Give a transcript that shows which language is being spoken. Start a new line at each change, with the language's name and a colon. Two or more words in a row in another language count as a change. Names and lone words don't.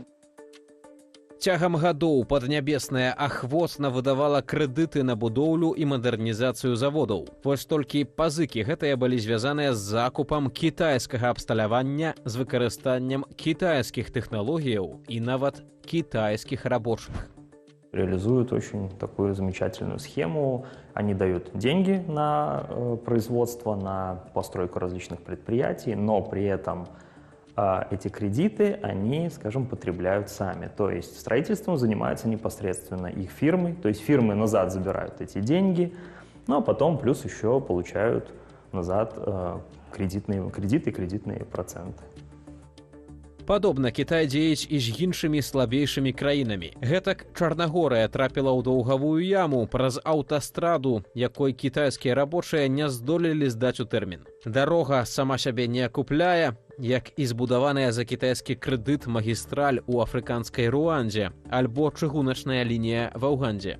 Belarusian: Цягам гадоў паднябесная ахвотна выдавала крэдыты на будоўлю і мадэрнізацыю заводаў. Вось толькі пазыкі гэтыя былі звязаныя з закупам кітайскага абсталявання з выкарыстаннем кітайскіх тэхналогіяў і нават
Russian: китайских рабочих. Реализуют очень такую замечательную схему. Они дают деньги на производство, на постройку различных предприятий, но при этом эти кредиты они, скажем, потребляют сами. То есть строительством занимаются непосредственно их фирмы. То есть фирмы назад забирают эти деньги, ну а потом плюс еще получают назад кредиты, кредитные проценты.
Belarusian: Падобна Кітай дзеяць і з іншымі слабейшымі краінамі. Гэтак Чарнагорыя трапіла ў даўгавую яму праз аўтастраду, якой кітайскія рабочыя не здолелі здаць у тэрмін. Дарога сама сябе не акупляе, як і збудаваная за кітайскі крэдыт магістраль у афрыканскай Руандзе альбо чыгуначная лінія ва Ўгандзе.